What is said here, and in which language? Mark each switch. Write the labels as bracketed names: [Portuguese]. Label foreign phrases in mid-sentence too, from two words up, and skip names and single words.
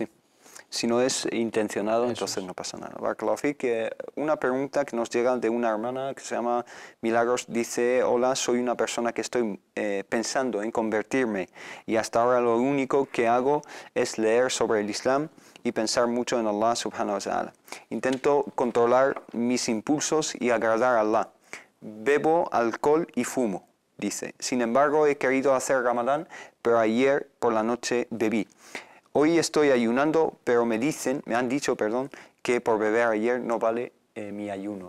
[Spanish] Si no es intencionado, entonces no pasa nada. [Arabic] بارك الله فيك. [Spanish] Una pregunta que nos llega de una hermana que se llama Milagros, dice: hola, soy una persona que estoy pensando en convertirme y hasta ahora lo único que hago es leer sobre el Islam y pensar mucho en Allah [Arabic] سبحانه وتعالى. [Spanish] Intento controlar mis impulsos y agradar a Allah. Bebo alcohol y fumo, dice. Sin embargo, he querido hacer Ramadán, pero ayer por la noche bebí. Hoy estoy ayunando, pero me han dicho, que por beber ayer no vale mi ayuno.